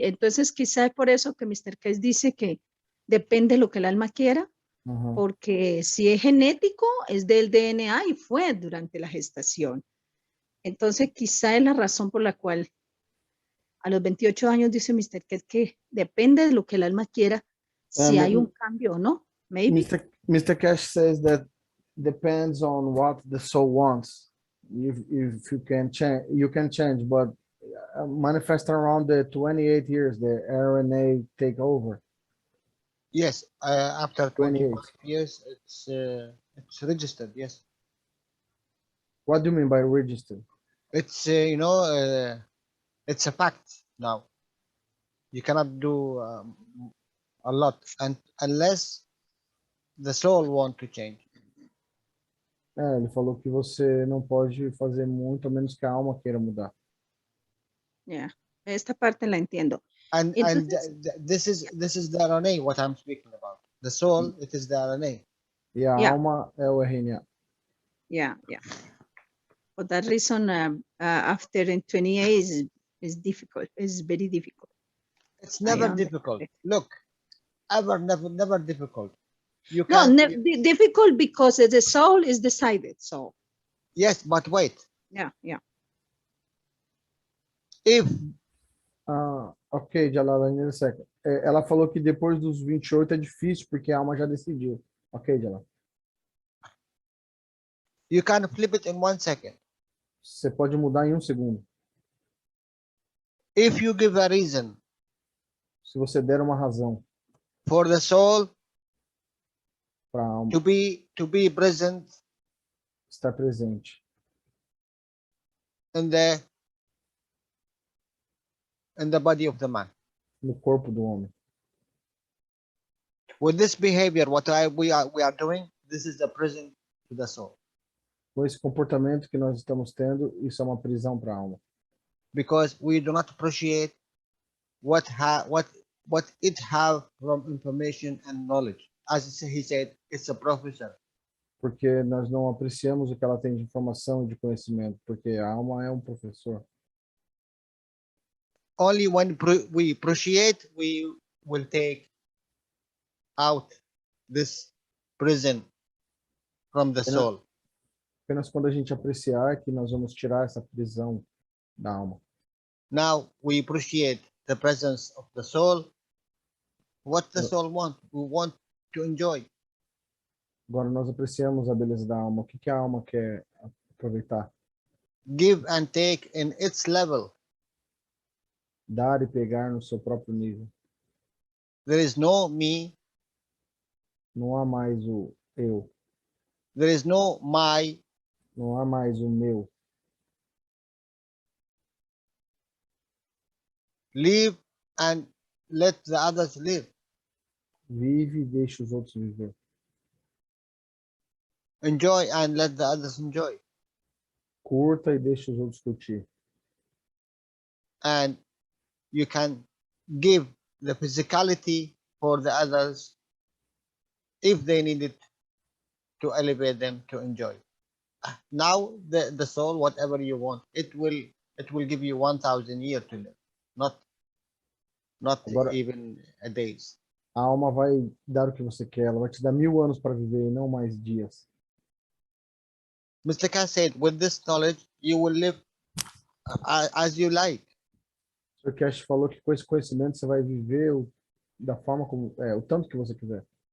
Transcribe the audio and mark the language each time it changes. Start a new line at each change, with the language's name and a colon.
Spanish: Entonces, quizá es por eso que Mr. Case dice que depende de lo que el alma quiera, porque si es genético, es del DNA y fue durante la gestación. Entonces, quizá es la razón por la cual a los 28 años dice Mr. Case que depende de lo que el alma quiera, si hay un cambio o no.
English: Maybe. Mr. Cash says that depends on what the soul wants. If you can change, you can change, but manifest around the 28 years, the RNA take over. Yes, after 25 years, it's registered. Yes. What do you mean by registered? It's you know, it's a fact now. You cannot do a lot, and unless the soul want to change.
Portuguese: Ele falou que você não pode fazer muito, a menos que a alma queira mudar.
Spanish: Yeah, esta parte la entiendo.
English: And this is the RNA what I'm speaking about. The soul, it is the RNA.
Portuguese: E a alma é o RNA.
English: Yeah. For that reason, after 28 is difficult. It's very difficult. It's never difficult. Look, never difficult. You no, can't, difficult because the soul is decided. So. Yes, but wait. Yeah. If.
Portuguese: Ok, Jalal, ainda seca. Ela falou que depois dos 28 é difícil porque a alma já decidiu. Ok, Jalal.
English: You can flip it in 1 second.
Portuguese: Você pode mudar em 1 segundo.
English: If you give a reason.
Portuguese: Se você der uma razão.
English: For the soul.
Portuguese: Para a alma.
English: To be present.
Portuguese: Estar presente.
English: In the body of the man.
Portuguese: No corpo do homem.
English: With this behavior, what we are doing, this is the prison to the soul.
Portuguese: Com esse comportamento que nós estamos tendo, isso é uma prisão para a alma.
English: Because we do not appreciate what it have from information and knowledge. As he said, it's a professor.
Portuguese: Porque nós não apreciamos o que ela tem de informação e de conhecimento, porque a alma é um professor.
English: Only when we appreciate, we will take out this prison from the soul.
Portuguese: Apenas quando a gente apreciar que nós vamos tirar essa prisão da alma.
English: Now we appreciate the presence of the soul. What the soul want? We want to enjoy.
Portuguese: Agora nós apreciamos a beleza da alma. O que a alma quer aproveitar?
English: Give and take in its level.
Portuguese: Dar e pegar no seu próprio nível.
English: There is no me.
Portuguese: Não há mais o eu.
English: There is no my.
Portuguese: Não há mais o meu.
English: Live and let the others live.
Portuguese: Vive e deixa os outros viver.
English: Enjoy and let the others enjoy.
Portuguese: Curta e deixa os outros curtir.
English: And you can give the physicality for the others if they need it to elevate them to enjoy. Now the soul, whatever you want, it will give you 1,000 years to live, not
Portuguese: Agora,
English: even a days.
Portuguese: a alma vai dar o que você quer. Ela vai te dar 1000 anos para viver e não mais dias.
English: Mr. Khan said, with this knowledge, you will live as you like.
Portuguese: O Sr. Cash falou que com esse conhecimento você vai viver da forma como o tanto que você quiser.